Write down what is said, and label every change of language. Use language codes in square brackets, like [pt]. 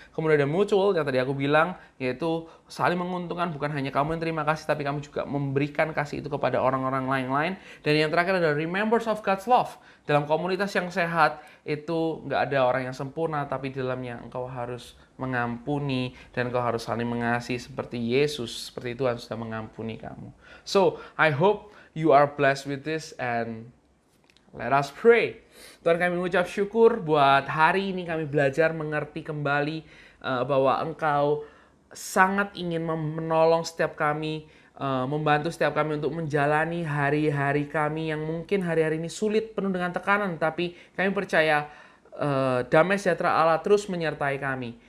[id] Kemudian ada mutual yang tadi aku bilang, yaitu saling menguntungkan, bukan hanya kamu yang terima kasih, tapi kamu juga memberikan kasih itu kepada orang-orang lain-lain. Dan yang terakhir adalah [en] remembers of God's love. [id] Dalam komunitas yang sehat itu nggak ada orang yang sempurna, tapi di dalamnya engkau harus mengampuni dan engkau harus saling mengasihi seperti Yesus, seperti Tuhan sudah mengampuni kamu. [en] So, I hope you are blessed with this and let us pray. [id] Tuhan, kami mengucap syukur buat hari ini kami belajar mengerti kembali bahwa Engkau sangat ingin menolong setiap kami, membantu setiap kami untuk menjalani hari-hari kami yang mungkin hari-hari ini sulit, penuh dengan tekanan, tapi kami percaya damai sejahtera Allah terus menyertai kami.